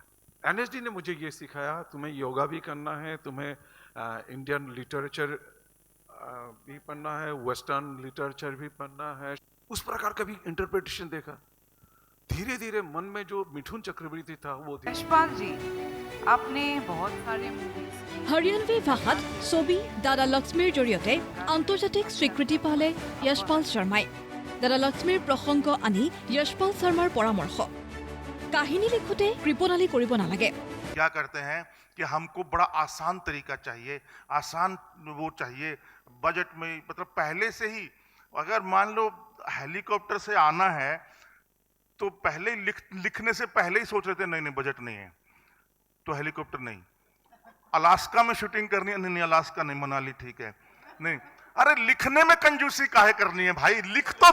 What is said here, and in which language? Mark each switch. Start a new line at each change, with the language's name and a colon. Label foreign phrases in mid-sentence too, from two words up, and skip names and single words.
Hindi: NSD ने मुझे ये सिखाया, तुम्हें योगा भी करना है, तुम्हें
English: Indian literature
Hindi: भी पढ़ना है,
English: western literature
Hindi: भी पढ़ना है। उस प्रकार का भी इंटरप्रिटेशन देखा। धीरे धीरे मन में जो मिथुन चक्रवर्ती था वो यशपाल जी, आपने बहुत सारे मूवीज
Assamese: হৰিয়ানভি ভাষাত ছবি দাদা লক্ষ্মীৰ জৰিয়তে আন্তৰ্জাতিক স্বীকৃতি পালে যশপাল শৰ্মাই। দাদা লক্ষ্মীৰ প্ৰসংগ আনি যশপাল শৰ্মাৰ পৰামৰ্শ কাহিনী লিখোঁতে কৃপণালি কৰিব নালাগে
Hindi: क्या करते हैं कि हमको बड़ा आसान तरीका चाहिए, आसान वो चाहिए बजट में, मतलब पहले से ही अगर मान लो हेलीकॉप्टर से आना है तो पहले लिखने से पहले ही सोच रहे थे नहीं बजट नहीं है तो हेलीकॉप्टर नहीं, अलास्का में शूटिंग करनी है नहीं अलास्का नहीं, मनाली ठीक है नहीं, अरे लिखने में कंजूसी काहे करनी है भाई, लिख